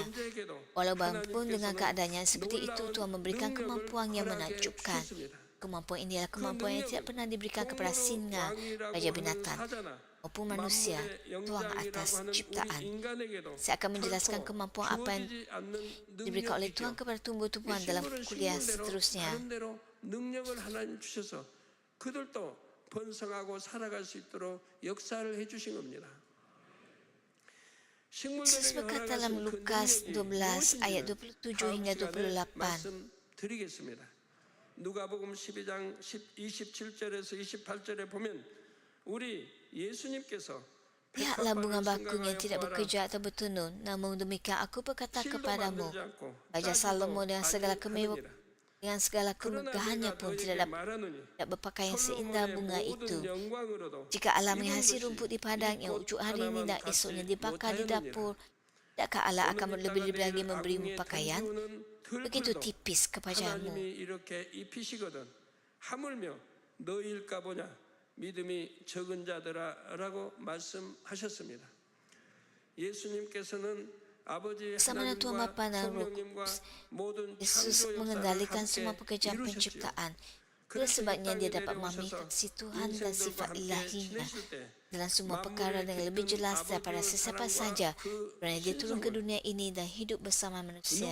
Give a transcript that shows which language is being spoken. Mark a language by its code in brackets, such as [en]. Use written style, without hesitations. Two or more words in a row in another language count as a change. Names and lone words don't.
[ms] Walaupun dengan keadaannya seperti itu, Tuhan memberikan kemampuan yang menakjubkan. Kemampuan ini adalah kemampuan yang tidak pernah diberikan kepada singa, raja binatang, maupun manusia, Tuhan atas ciptaan. Saya akan menjelaskan kemampuan apa yang diberikan oleh Tuhan kepada tumbuh-tumbuhan dalam kuliah seterusnya. [ko] 번성하고 살아갈 수 있도록 역사를 해주신 겁니다. [ms] Yesus berkata dalam Lukas 12 ayat 27 hingga 28. [ko] 드리겠습니다. 누가복음 12장 27절에서 28절에 보면 우리 예수님께서 [ms] Lihatlah bunga bakung yang tidak bekerja atau bertenun. Namun demikian aku berkata kepadamu, Raja Salomo dengan segala kemewahan dengan segala kemegahannya pun tidak berpakaian seindah bunga itu. Jika Allah menghasil rumput di padang yang ujuk hari ini dan esoknya dibakar di dapur, tidakkah Allah akan lebih-lebih lagi memberimu pakaian begitu tipis kepadamu? [ko] 하물며 너희일까 보냐 믿음이 적은 자들아라고 말씀하셨습니다. 예수님께서는 [ms] Bersama Tuhan Bapa dan Roh Kudus, Yesus mengendalikan semua pekerjaan penciptaan. Itulah sebabnya dia dapat memahami kasih Tuhan dan sifat ilahinya dalam semua perkara dengan lebih jelas daripada sesiapa saja kerana dia turun ke dunia ini dan hidup bersama manusia.